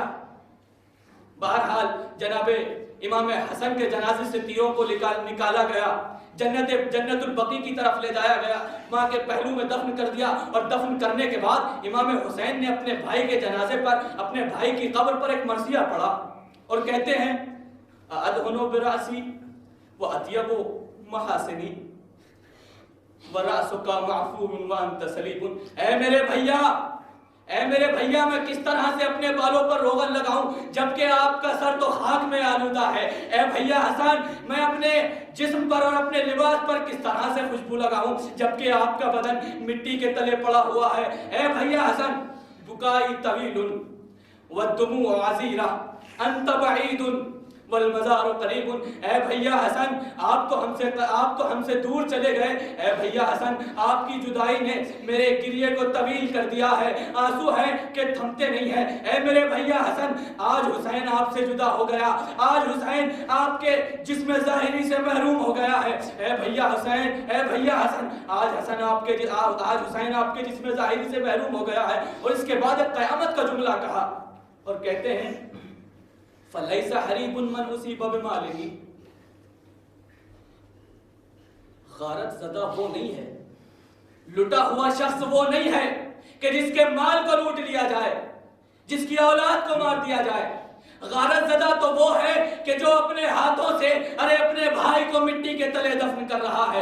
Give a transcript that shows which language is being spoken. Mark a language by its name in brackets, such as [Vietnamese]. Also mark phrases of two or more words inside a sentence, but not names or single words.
[Urdu] بہرحال جناب امام حسن کے جنازے سے تیروں کو نکالا گیا، جنت البقیع کی طرف لے جایا گیا، ماں کے پہلو میں دفن کر دیا. اور دفن کرنے کے بعد امام حسین نے اپنے بھائی کے جنازے پر، اپنے بھائی کی قبر پر ایک مرثیہ پڑھا، اور کہتے ہیں, [Arabic] أدهن برأسي وأطيب محاسني ورأسك معفور وأنت سليب. [Urdu] اے میرے بھیا، میں کس طرح سے اپنے بالوں پر روغن لگاؤں جبکہ آپ کا سر تو خاک میں آلودہ ہے. اے بھیا حسن، میں اپنے جسم پر اور اپنے لباس پر کس طرح سے خوشبو لگاؤں جبکہ آپ کا بدن مٹی کے تلے پڑا ہوا ہے. اے بھیا حسن, [Arabic] بكائي طويل ودموع غزيرة أنت بعيد والمزار قريب. [Urdu] اے بھیا حسن، آپ تو ہم سے دور چلے گئے. اے بھیا حسن، آپ کی جدائی نے میرے گریے کو طویل کر دیا ہے، آنسو ہیں کہ تھمتے نہیں ہیں. اے میرے بھیا حسن، آج حسین آپ سے جدا ہو گیا، آج حسین آپ کے جسم ظاہری سے محروم ہو گیا ہے. اے بھیا حسین، اے بھیا حسن، آج حسین آپ کے جسم ظاہری سے محروم ہو گیا ہے. اور اس کے بعد قیامت کا جملہ کہا، اور کہتے ہیں, [Arabic] فلیس حریب من اصیب بمالہ، [Urdu] غارت زدہ وہ نہیں ہے، لٹا ہوا شخص وہ نہیں ہے کہ جس کے مال کو لوٹ لیا جائے، جس کی اولاد کو مار دیا جائے۔ غارت زدہ تو وہ ہے کہ جو اپنے ہاتھوں سے اپنے بھائی کو مٹی کے تلے دفن کر رہا ہے۔